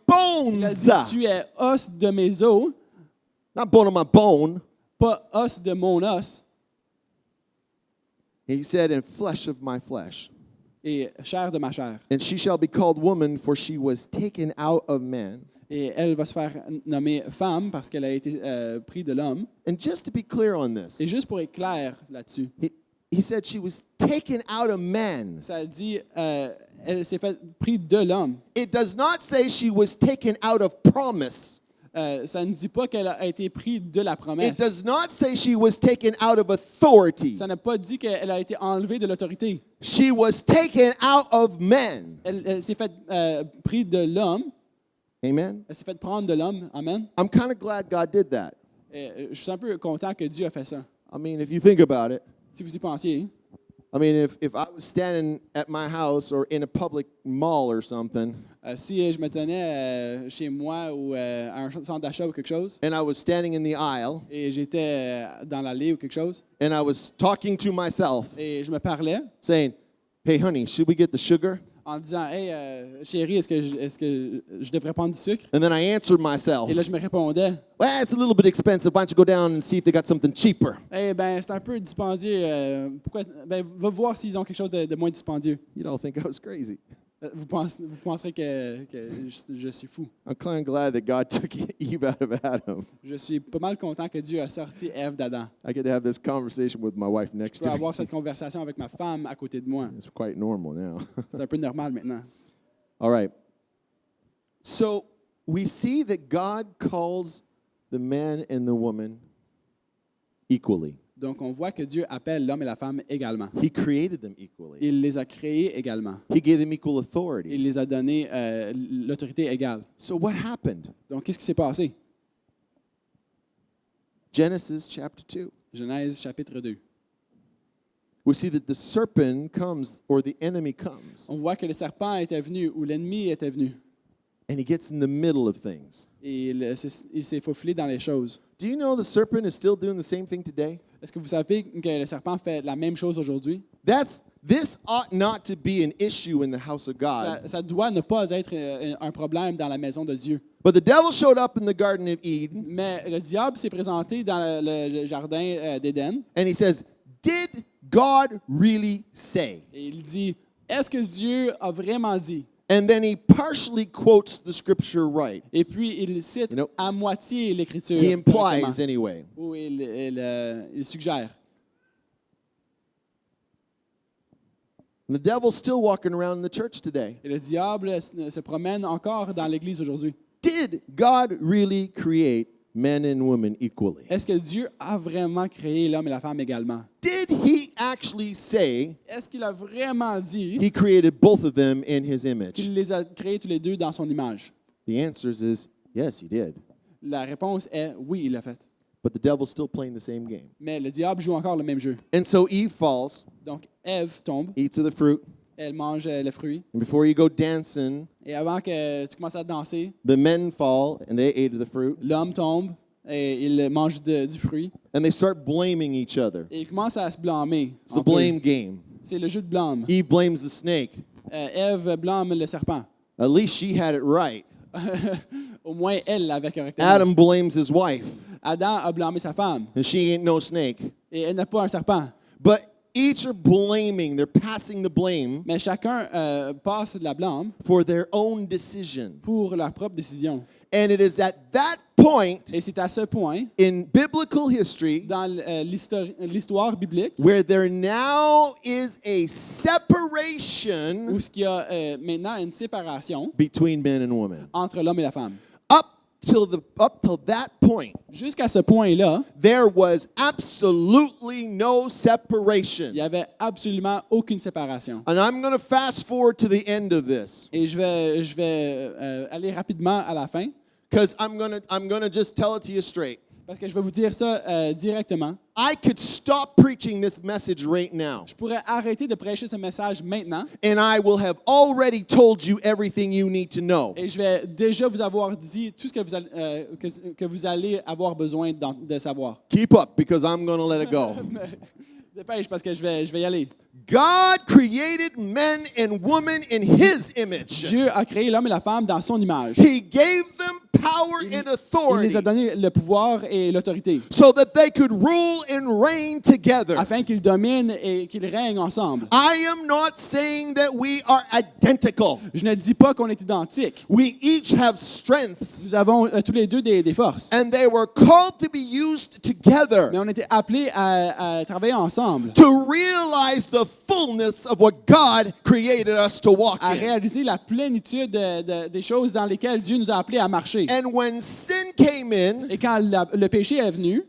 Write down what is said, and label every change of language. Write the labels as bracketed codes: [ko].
[en] bones. [fr] dit, tu es os de mes os, [en] Not bone of my bone. [fr] pas os de mon os, [en] He said, and flesh of my flesh. [fr] et chair de ma chair. [en] And she shall be called woman, for she was taken out of man. [fr] Et elle va se faire nommer femme parce qu'elle a été prise de l'homme. [en] And just to be clear on this, [fr] Et juste pour être clair là-dessus, [en] he said she was taken out of man. [fr] ça dit, elle s'est fait prise de l'homme. [en] It does not say she was taken out of promise. [fr] Ça ne dit pas qu'elle a été prise de la promesse. [en] It does not say she was taken out of authority. [fr] Ça n'a pas dit qu'elle a été enlevée de l'autorité. [en] She was taken out of men. [fr] Elle s'est fait prise de l'homme. [en] Amen. [fr] Elle s'est fait prendre de l'homme. [en] Amen. I'm kind of glad God did that. [fr] Et je suis un peu content que Dieu a fait ça. [en] I mean, if you think about it, [fr] Si vous y pensiez, [en] I mean, if I was standing at my house or in a public mall or something, [fr] Si je me tenais chez moi ou à un centre d'achat ou quelque chose, [en] and I was standing in the aisle, [fr] et j'étais dans l'allée ou quelque chose, [en] and I was talking to myself, [fr] et je me parlais [en] saying, "Hey, honey, should we get the sugar?" [fr] en disant « Hey, chérie, est-ce que je devrais prendre du sucre? [en] And then I answered myself, [fr] Et là, je me répondais [en] "Well, it's a little bit expensive. Why don't you go down and see if they got something cheaper?" [fr] « Eh ben, c'est un peu dispendieux. Pourquoi? Ben, va voir s'ils ont quelque chose de moins dispendieux. [en] You'd all think I was crazy. [fr] Vous penserez que je suis fou. [en] I'm kind of glad that God took Eve out of Adam. [fr] Je suis pas mal content que Dieu a sorti Ève d'Adam. [en] I get to have this conversation with my wife next [fr] Je peux [en] to me. [fr] avoir cette conversation avec ma femme à côté de moi. [en] It's quite normal now. [fr] C'est un peu normal maintenant. [en] All right. So we see that God calls the man and the woman equally. [fr] Donc, on voit que Dieu appelle l'homme et la femme également. [en] He created them equally. [fr] Il les a créés également. [en] He gave them equal authority. [fr] Il les a donné l'autorité égale. [en] So what happened? [fr] Donc, qu'est-ce qui s'est passé? [en] Genesis chapter 2. [fr] Genèse chapitre 2. [en] We see that the serpent comes, or the enemy comes, [fr] On voit que le serpent était venu, ou l'ennemi était venu, [en] and he gets in the middle of things. [fr] et il s'est faufilé dans les choses. [en] Do you know the serpent is still doing the same thing today? [fr] Est-ce que vous savez que le serpent fait la même chose aujourd'hui? [en] This ought not to be an issue in the house of God. [fr] Ça doit ne pas être un problème dans la maison de Dieu. [en] But the devil showed up in the Garden of Eden, [fr] Mais le diable s'est présenté dans le jardin d'Éden, [en] and he says, "Did God really say?" [fr] et il dit, est-ce que Dieu a vraiment dit? [en] And then he partially quotes the scripture right. [fr] Et puis, il cite [en] You know, [fr] à moitié l'Écriture. [en] He implies [fr] correctement. [en] anyway. [fr] Ou il suggère. [en] And the devil's still walking around in the church today. [fr] Et le diable se promène encore dans l'Église aujourd'hui. [en] Did God really create men and women equally? [fr] Est-ce que Dieu a vraiment créé l'homme et la femme également? [en] Did he actually say [fr] Est-ce qu'il a vraiment dit [en] he created both of them in his image? [fr] qu'il les a créés tous les deux dans son image? [en] The answer is yes, he did. [fr] La réponse est oui, il l'a fait. [en] But the devil's still playing the same game. [fr] Mais le diable joue encore le même jeu. [en] And so Eve falls, [fr] Donc, Ève tombe, [en] eats of the fruit, [fr] elle mange le fruit. [en] and before you go dancing, [fr] Et avant que tu commences à danser, [en] the men fall and they ate of the fruit, [fr] l'homme tombe et il mange du fruit. [en] and they start blaming each other. [fr] Et il commence à se blâmer. [en] It's the [fr] entre eux. [en] blame game. [fr] C'est le jeu de blâme. [en] Eve blames the snake. [fr] Ève blâme le serpent. [en] At least she had it right. [fr] Au moins, elle l'avait correctement. [en] Adam blames his wife, [fr] Adam a blâmé sa femme. [en] and she ain't no snake. [fr] Et elle n'a pas un serpent. [en] But each are blaming, they're passing the blame [fr] Mais chacun passe de la blâme [en] for their own decision. [fr] pour leur propre décision. [en] And it is at that point [fr] Et c'est à ce point, [en] in biblical history [fr] dans l'histoire biblique, [en] where there now is a separation [fr] où il y a maintenant une séparation [en] between men and women. [fr] entre l'homme et la femme. [en] Up till that point, [fr] Jusqu'à ce point-là, [en] there was absolutely no separation. [fr] il n'y avait absolument aucune séparation. [en] And I'm going to fast forward to the end of this [fr] Et je vais aller rapidement à la fin, [en] because I'm going to just tell it to you straight. [fr] parce que je vais vous dire ça directement. [en] I could stop preaching this message right now, [fr] Je pourrais arrêter de prêcher ce message maintenant [en] and I will have already told you everything you need to know. [fr] et je vais déjà vous avoir dit tout ce que vous allez avoir besoin de savoir. [en] Keep up because I'm going to let it go. [fr] Dépêche parce que je vais y aller. [en] God created men and women in His image. [fr] Dieu a créé l'homme et la femme dans son image. [en] He gave them power and [fr] Il les [en] authority [fr] a donné le pouvoir et l'autorité [en] so that they could rule and reign together. [fr] afin qu'ils dominent et qu'ils règnent ensemble. [en] I am not saying that we are identical. [fr] Je ne dis pas qu'on est identiques. [en] We each have strengths, [fr] Nous avons tous les deux des forces. [en] and they were called to be used together [fr] Mais on était appelés à travailler ensemble, [en] to realize the fullness of what God created us to walk [fr] à [en] in. [fr] réaliser la plénitude des choses dans lesquelles Dieu nous a appelés à marcher. [en] And when sin came in, [fr] Et quand le péché est venu,